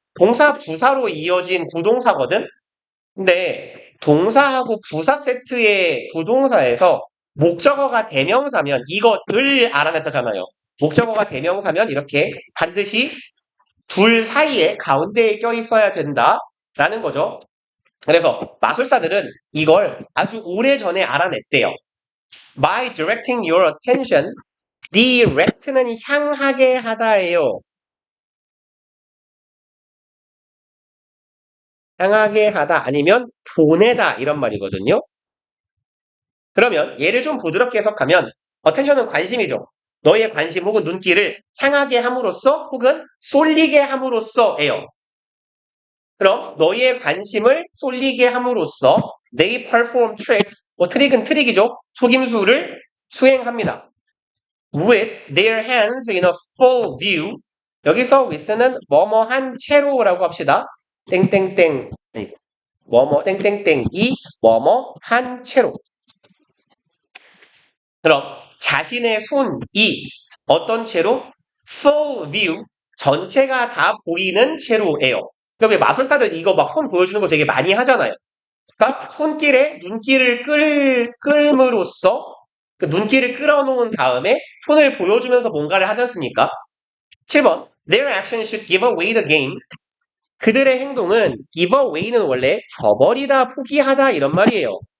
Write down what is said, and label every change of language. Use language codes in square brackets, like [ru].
[ko] 동사, 부사로 이어진 부동사거든? 근데, 동사하고 부사 세트의 부동사에서 목적어가 대명사면 이것을 알아냈다잖아요. 목적어가 대명사면 이렇게 반드시 둘 사이에 가운데에 껴 있어야 된다라는 거죠. 그래서 마술사들은 이걸 아주 오래전에 알아냈대요. [en] By directing your attention, direct는 [ko] 향하게 하다예요. 향하게 하다 아니면 보내다 이런 말이거든요. 그러면 얘를 좀 부드럽게 해석하면 attention은 관심이죠. 너의 관심 혹은 눈길을 향하게 함으로써 혹은 쏠리게 함으로써예요. 그럼 너희의 관심을 쏠리게 함으로써 [en] they perform tricks, [ko] 트릭은 트릭이죠. 속임수를 수행합니다. [en] with their hands in a full view. [ko] 여기서 with는 뭐뭐한 채로라고 합시다. 땡땡땡 뭐뭐 땡땡땡이 뭐뭐한 채로. 그럼 자신의 손이 어떤 채로? [en] full view, [ko] 전체가 다 보이는 채로예요. 그러니까 마술사들 이거 막 손 보여주는 거 되게 많이 하잖아요. 그러니까 손길에 눈길을 끌므로써 그 눈길을 끌어놓은 다음에 손을 보여주면서 뭔가를 하지 않습니까? 7번. [en] Their actions should give away the game. [ko] 그들의 행동은 give away는 원래 줘버리다, 포기하다 이런 말이에요.